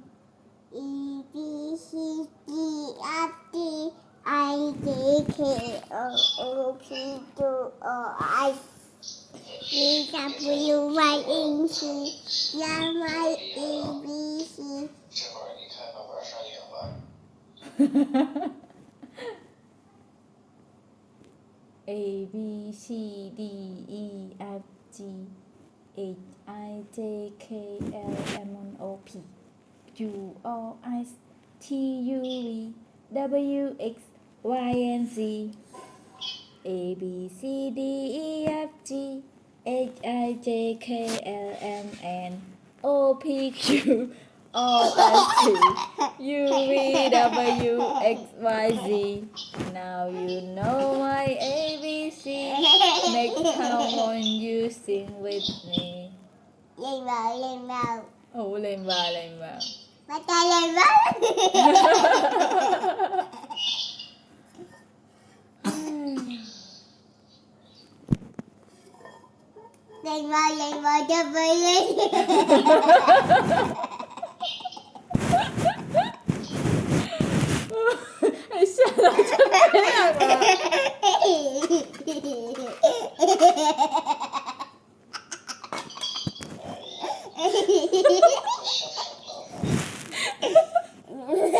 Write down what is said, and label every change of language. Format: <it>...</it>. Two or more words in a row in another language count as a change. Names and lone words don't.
<en>E B C D F G I J K L O P Q R S V W Y N C Y A B C。</en> <zh>这会儿你看爸爸上演吧。</zh> <en>A B C D E F G H I J K L M N O P Q R S T U V W X Y and Z A B C D E F G H I J K L M N O P Q R S T U V W X Y Z. Now you know my ABC. Next time when you sing with me.</en> <vi>lên vào lên vào Oh, lên vào. bắt tay lên vào lên vào cho vui lên.</vi> <zh>哎，吓到这样了。都笑什么？</zh>